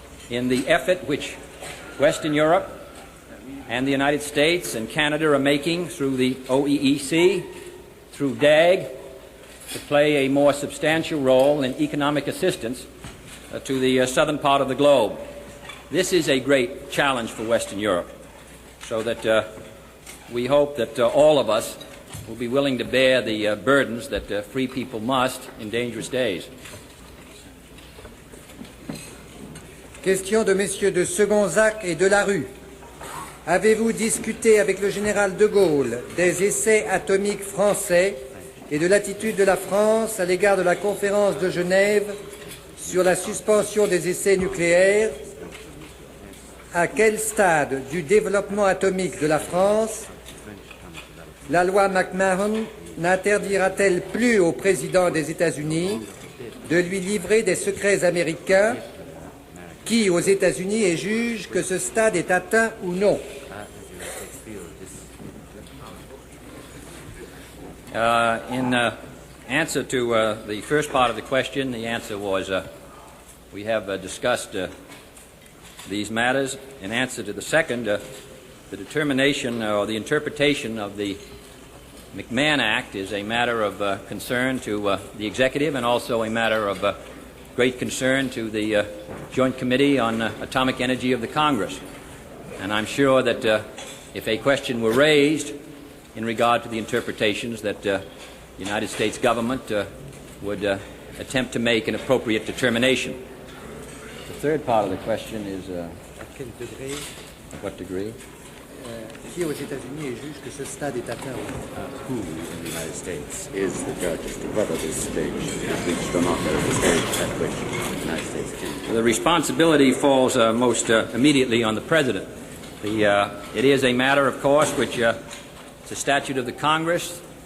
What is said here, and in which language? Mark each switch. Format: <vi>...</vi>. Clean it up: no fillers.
<en>in the effort which Western Europe and the United States and Canada are making through the OEEC, through DAG, to play a more substantial role in economic assistance to the southern part of the globe. This is a great challenge for Western Europe, so that we hope that all of us will be willing to bear the burdens that free people must in dangerous days.</en> <fr>Question de Messieurs de Segonzac et de Larue. Avez-vous discuté avec le général de Gaulle des essais atomiques français et de l'attitude de la France à l'égard de la conférence de Genève sur la suspension des essais nucléaires? À quel stade du développement atomique de la France la loi McMahon n'interdira-t-elle plus au président des États-Unis de lui livrer des secrets américains qui, aux États-Unis, juge que ce stade est atteint ou non?</fr> <en>In answer to the first part of the question, the answer was we have discussed these matters. In answer to the second, the determination or the interpretation of the McMahon Act is a matter of concern to the executive and also a matter of great concern to the Joint Committee on Atomic Energy of the Congress. And I'm sure that if a question were raised in regard to the interpretations, that the United States government would attempt to make an appropriate determination. The third part of the question is what degree?</en> <fr>Qui aux États-Unis juge que ce stade est atteint?</fr> <en>Who in the United States is the judge as to whether this stage has reached or not the stage at which the United States can? The responsibility falls most immediately on the President. It is a matter, of course, which it's a statute of the Congress.</en>